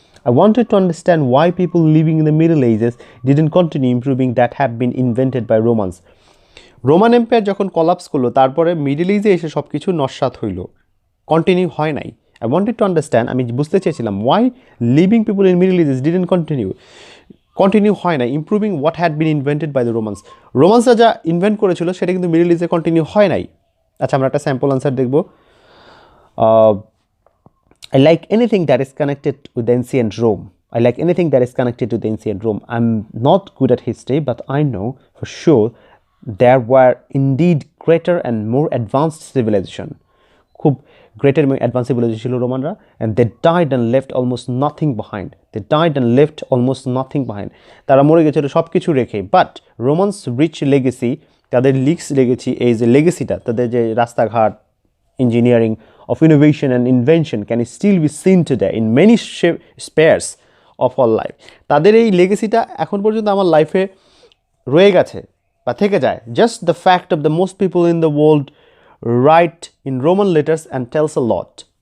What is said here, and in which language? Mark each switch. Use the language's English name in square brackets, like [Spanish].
[English] I wanted to understand why people living in the Middle Ages didn't continue improving that have been invented by Romans. [Bangla] Roman empire যখন collapse করলো, তারপরে middle ইজে এসে সব কিছু নস্যাৎ হইল, কন্টিনিউ হয় নাই। [English] I wanted to understand, [Bangla] আমি বুঝতে চেয়েছিলাম, [English] why living people in Middle Ages didn't [Bangla] continue হয় না, [English] improving what had been invented by the [Bangla] রোমান্সরা যা ইনভেন্ট করেছিল সেটা কিন্তু মিডল ইজে কন্টিনিউ হয় নাই। আচ্ছা, আমরা একটা স্যাম্পল আনসার দেখব। [English] I like anything that is connected with the ancient Rome. I like anything that is connected to the ancient Rome. I'm not good at history, but I know for sure there were indeed greater and more advanced civilization. খুব greater and advanced civilization [Bangla] ছিল রোমানরা, [English] and they died and left almost nothing behind. They died and left almost nothing behind. [Bangla] তারা মরে গেছিল সব কিছু রেখে। [English] But Romans rich legacy, [Bangla] তাদের legacy, এই যে legacyটা, তাদের যে রাস্তাঘাট, [English] engineering, of innovation and invention can still be seen today in many spheres of our life. [Bangla] তাদের এই লেগেসিটা এখন পর্যন্ত আমার লাইফে রয়ে গেছে বা থেকে যায়। [English] Just the fact of the most people in the world write in Roman letters and tells a lot.